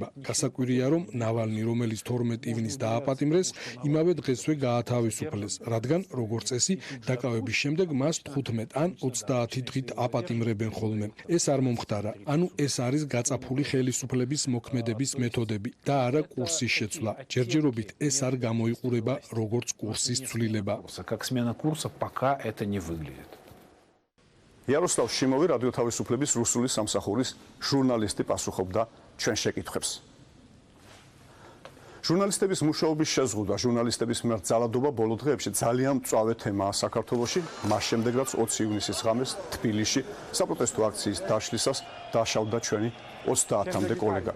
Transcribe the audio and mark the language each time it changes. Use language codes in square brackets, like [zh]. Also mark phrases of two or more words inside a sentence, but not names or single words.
[ka] გასაკვირია, რომ ნავალნი, რომელიც 12 ივნის დააპატიმრეს, იმავე დღესვე გაათავისუფლეს, რადგან, როგორც წესი, დაკავების შემდეგ მას 15 ან 30 დღით აპატიმრებენ ხოლმე. ეს არ მომხდარა. ანუ ეს არის გაწაფული ხელისუფლების მოქმედების მეთოდები და არა კურსის შეცვლა. ჯერჯერობით ეს არ გამოიყურება როგორც კურსის ცვლილება. [ru] как смена курса пока это не выглядит. [ka] იაროსლავ შიმოვი რადიო თავისუფლების რუსული სამსახურის ჟურნალისტი პასუხობდა ჩვენ შეკითხვებს. ჟურნალისტების მუშაობის შეზღუდვა, ჟურნალისტების მიერ ძალადობა ბოლო დღეებში ძალიან მწვავე თემაა საქართველოში. მას შემდეგ, რაც 20 ივნისის ღამეს თბილისში საპროტესტო აქციის დაშლისას დაშავდა ჩვენი 30-მდე კოლეგა.